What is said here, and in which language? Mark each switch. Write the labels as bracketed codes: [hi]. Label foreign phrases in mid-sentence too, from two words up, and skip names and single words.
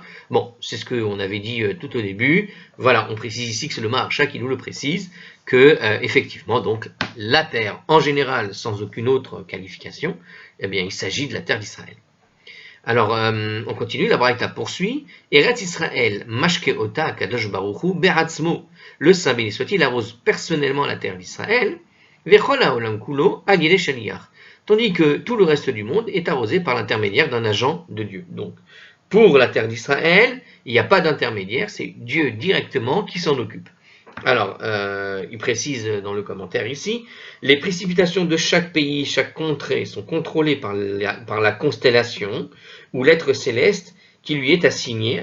[fr] Bon, c'est ce qu'on avait dit tout au début. Voilà, on précise ici que c'est le Maharsha qui nous le précise, que effectivement, donc, la terre en général, sans aucune autre qualification, eh bien, il s'agit de la terre d'Israël. Alors, on continue, la Braïta poursuit. [he] ארץ ישראל, משקה אותה קדוש ברוך הוא בעצמו. [fr] Le Saint béni soit-il arrose personnellement la terre d'Israël. [he] וכל העולם כולו על ידי שליח. [fr] Tandis que tout le reste du monde est arrosé par l'intermédiaire d'un agent de Dieu. Donc, pour la terre d'Israël, il n'y a pas d'intermédiaire, c'est Dieu directement qui s'en occupe. Alors, il précise dans le commentaire ici, les précipitations de chaque pays, chaque contrée sont contrôlées par la constellation ou l'être céleste qui lui est assigné.